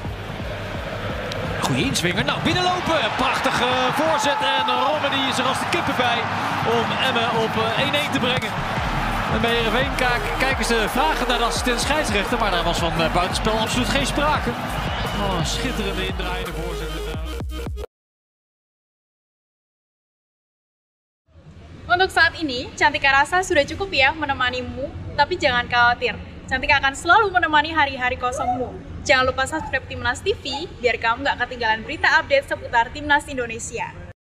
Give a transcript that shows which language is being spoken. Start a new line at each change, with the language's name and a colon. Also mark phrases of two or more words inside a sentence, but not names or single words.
Dutch: Goeie inswinger. Nou, binnenlopen. Prachtige voorzet. En Romani is er als de kippen bij om Emmen op 1-1 te brengen. En bij Heerenveen kijken ze vragen naar de assistent scheidsrechter. Maar daar was van buitenspel absoluut geen sprake. Oh, schitterende indraaiende voorzet.
Indonesian: Untuk saat ini, Cantika rasa sudah cukup ya menemanimu, tapi jangan khawatir. Cantika akan selalu menemani hari-hari kosongmu. Jangan lupa subscribe Timnas TV, biar kamu nggak ketinggalan berita update seputar Timnas Indonesia.